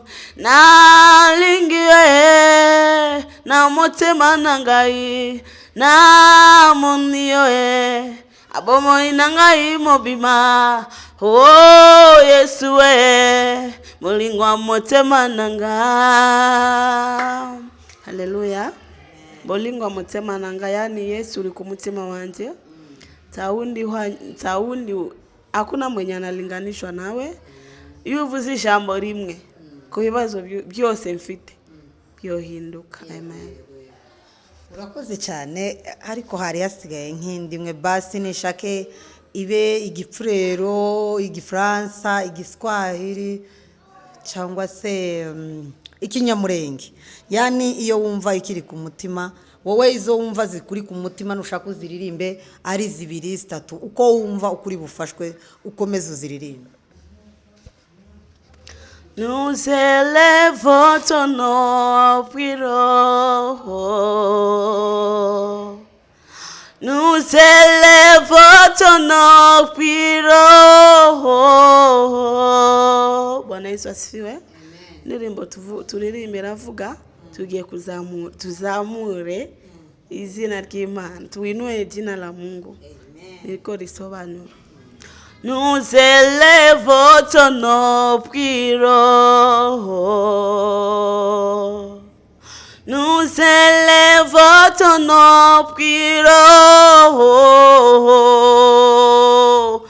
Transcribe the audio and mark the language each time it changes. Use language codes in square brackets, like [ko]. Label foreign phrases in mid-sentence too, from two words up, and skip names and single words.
[ln] Na lingio na motema nangai, na monio abomo inangai mobima. Oh Yesu we molingwa motema nanga. Haleluya. Molingwa motema nanga, [rw] yani Yesu uri ku mutima wanje. [sw] Taundi hakuna mwenye analinganishwa nawe. [rw] Iyo uvuze ijambo rimwe ku bibazo byose mfite byohinduka. Amen. Urakoze cyane, ariko hari hasigaye nk'indimwe basi nishake ibe igipfurero, igifaransa, igiswahili cyangwa se ikinyamurenge. Yani iyo wumva ikiri ku mutima, wowe izo wumva zikuri ku mutima nushaka uziririmbe ari zibiri zitatu, uko wumva ukuri bufashwe ukomeze uziririmbe. [fr] Nous élèvons ton nom, prions. Nous élèvons ton nom, prions. [sw] Bwana Yesu asifiwe. [rw] Ndirimbo turirimbira avuga tugiye tuzamure izina ry'Imana, [sw] tuinue jina la Mungu. [rw] Niko risobanura. [fr] Nous élèvons ton nom, prions. Nous élèvons ton nom, prions.